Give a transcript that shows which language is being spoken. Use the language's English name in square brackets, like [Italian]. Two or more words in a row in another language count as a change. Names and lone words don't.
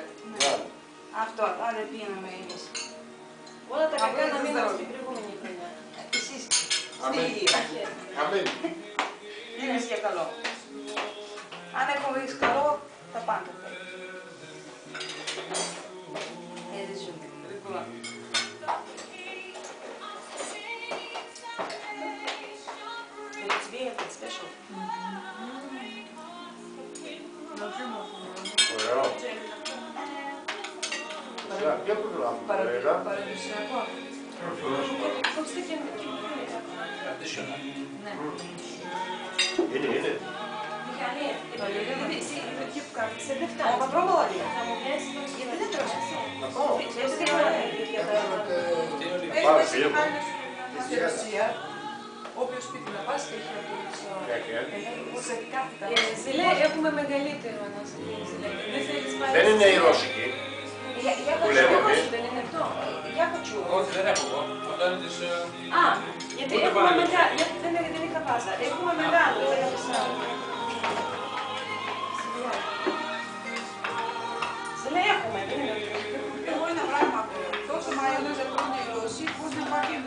[Greek] Αυτό, άρα πίναμε εμείς. Όλα τα κακά να μείνουν στην προηγούμενη χρονιά. Εσείς Αμήν. στη ίδια. Αμήν. Είναι για καλό. Αν έχουμε ρίξει καλό, θα πάντα. Έτσι ζούμε. [English] It's weird, it's special. [Greek] Ωραίο. Ποιο προγράμμα, Παραδοσιακό. είναι. Σε δεν φτάνει. [Russian] Попробовала ли? [Greek] Θα μου πιέσεις το Γιατί δεν τρως εσύ? Πάρα φίλο. Στη Ρωσία, όποιο σπίτι να πας έχει από σε κάθε Ζηλέ, έχουμε μεγαλύτερο να σου πει. Δεν θέλεις πάλι. Δεν είναι η ρώσικη. Που λέμε εμείς. Δεν είναι αυτό. [Russian] Я хочу. [Greek] Όχι, δεν έχω εγώ. Αυτό είναι της... Α, γιατί έχουμε μεγάλο. Δεν είχα πάσα. Έχουμε μεγάλο. Δεν έπαιξα. Ζηλέ, έχουμε. Εγώ ένα πράγμα. Τόσο μαγιονέζα τρώνε οι Ρώσοι, πώς να παχύνουν.